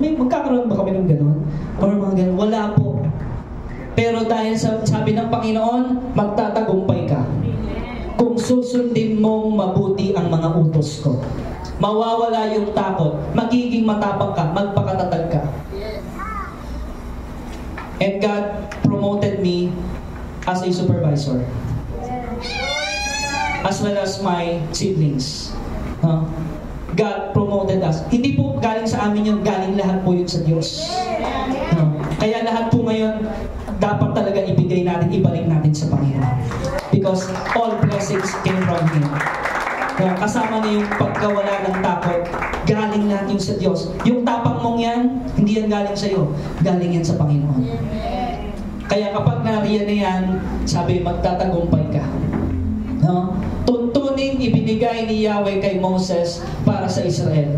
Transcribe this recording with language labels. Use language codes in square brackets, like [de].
[tl] May magkakaroon ba kami ng gano'n? Or mga gano'n? Wala po. Pero dahil sa sabi ng Panginoon, magtatagumpay ka. Kung susundin mong mabuti ang mga utos ko, mawawala yung takot, magiging matapang ka, magpakatatag ka. [en] And God promoted me as a supervisor, as well as my siblings. God promoted us. [tl] Hindi po galing sa amin yun, galing lahat po yun sa Diyos. Kaya lahat po ngayon, dapat talaga ibigay natin, ibalik natin sa Panginoon. [en] Because all blessings came from Him. [tl] Kaya kasama na yung pagkawala ng takot, galing lahat yung sa Diyos. Yung tapang mong yan, hindi yan galing sa'yo, galing yan sa Panginoon. Kaya kapag nariyan na yan, sabi, magtatagumpay ka. No? Tuntunin ibinigay ni Yahweh kay Moses para sa Israel.